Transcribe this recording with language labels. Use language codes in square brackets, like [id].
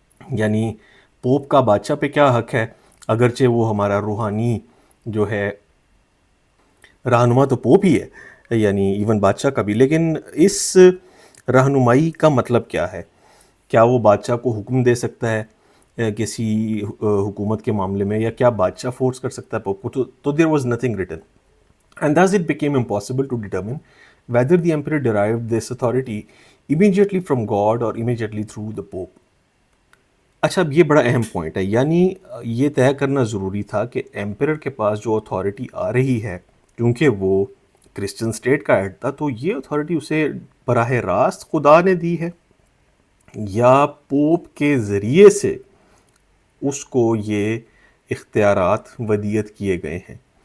[ur] یعنی پوپ کا بادشاہ پہ کیا حق ہے، اگرچہ وہ ہمارا روحانی جو ہے رہنما تو پوپ ہی ہے، یعنی ایون بادشاہ کا بھی، لیکن اس رہنمائی کا مطلب کیا ہے؟ کیا وہ بادشاہ کو حکم دے سکتا ہے کسی حکومت کے معاملے میں، یا کیا بادشاہ فورس کر سکتا ہے پوپ کو؟ تو [en] There was nothing written. And thus it became impossible to determine whether the emperor derived this authority immediately from God or immediately through the Pope. [ur] اچھا، اب یہ بڑا اہم پوائنٹ ہے، یعنی یہ طے کرنا ضروری تھا کہ ایمپرر کے پاس جو اتھارٹی آ رہی ہے، کیونکہ وہ کرسچن اسٹیٹ کا ہیڈ تھا، تو یہ اتھارٹی اسے براہ راست خدا نے دی ہے یا پوپ کے ذریعے سے اس کو یہ اختیارات ودیت کیے گئے ہیں.